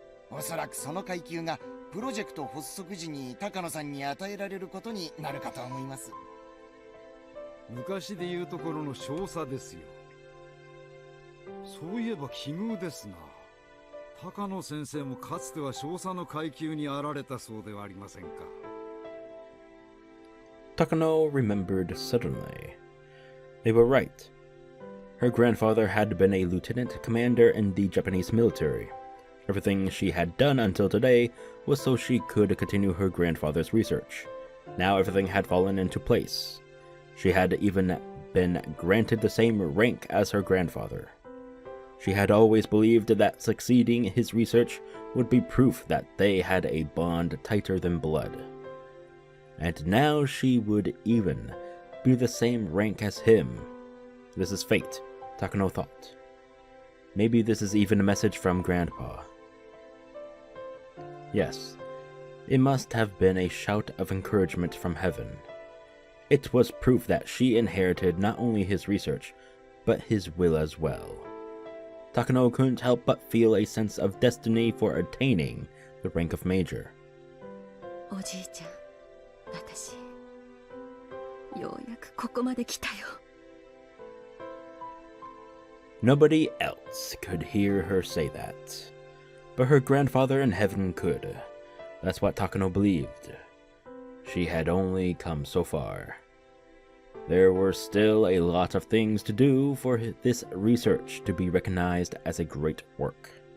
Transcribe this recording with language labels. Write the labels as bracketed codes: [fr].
[ja] おそらくその階級がプロジェクト発足時に高野さんに与えられることになるかと思います。昔でいうところの少佐ですよ。そういえば奇遇ですな。高野先生もかつては少佐の階級にあられたそうではありませんか。 [en] Takano remembered suddenly. They were right. Her grandfather had been a lieutenant commander in the Japanese military. Everything she had done until today was so she could continue her grandfather's research. Now everything had fallen into place. She had even been granted the same rank as her grandfather. She had always believed that succeeding in his research would be proof that they had a bond tighter than blood. And now she would even be the same rank as him. This is fate, Takano thought. Maybe this is even a message from Grandpa. Yes, it must have been a shout of encouragement from heaven. It was proof that she inherited not only his research, but his will as well. Takano couldn't help but feel a sense of destiny for attaining the rank of major. [ja] おじいちゃん、私、ようやくここまで来たよ。 [en] Nobody else could hear her say that, but her grandfather in heaven could. That's what Takano believed. She had only come so far. There were still a lot of things to do for this research to be recognized as a great work.